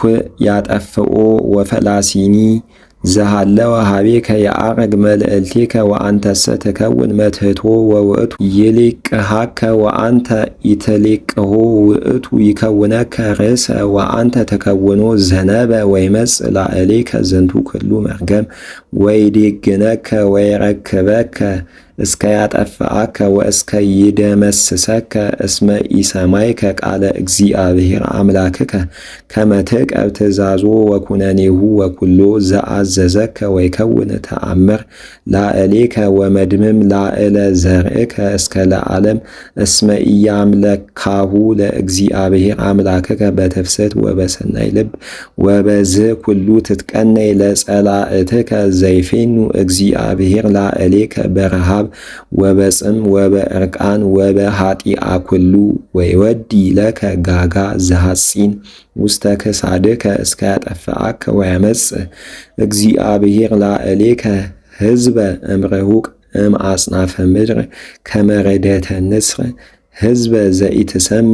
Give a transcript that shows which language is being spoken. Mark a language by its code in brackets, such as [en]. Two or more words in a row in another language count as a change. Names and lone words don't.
[gez] ያጠፍኦ ወፈላሲኒ ዘሃለወ ሀቤከ የአረግ መልእልቴከ ወአንተሰ ትከውን መትሕቶ ወውእቱ ይሌቅሃከ ወአንተ ኢትሌቅሆ ውእቱ ይከውነከ ርእሰ ወአንተ ተከውኖ ዘነበ ወይመጽእ ላዕሌከ ዝንቱ ኩሉ መርገም ወይዴግነከ ወይረክበከ እስከ ያጠፍአከ ወእስከ ይደመስሰከ እስመ ኢሰማይከ ቃለ እግዚአብሔር አምላክከ ከመ ትዕቀብ ትእዛዞ ወኩነኔሁ ወኩሎ ዘአዘዘከ ወይከውን ተአምር ላዕሌከ ወመድምም ላዕለ ዘርእከ እስከ ለዓለም እስመ ኢያምለካሁ ለእግዚአብሔር አምላክከ በትፍስሕት ወበሰናይ ልብ ወበዝህ ኩሉ ትትቀነይ ለጸላእትከ ዘይፌኑ እግዚአብሔር ላዕሌከ በረሃብ ወበጽም ወበዕርቃን ወበኃጢአ ኩሉ ወይወዲ ለከ ጋጋ ዘሐጺን ውስተ ክሳድከ እስከ ያጠፍአከ ወያመጽእ እግዚአብሔር ላዕሌከ ሕዝበ እምርሁቅ እምአጽናፈ ምድር ከመ ርደተ ንስር ሕዝበ ዘኢትሰም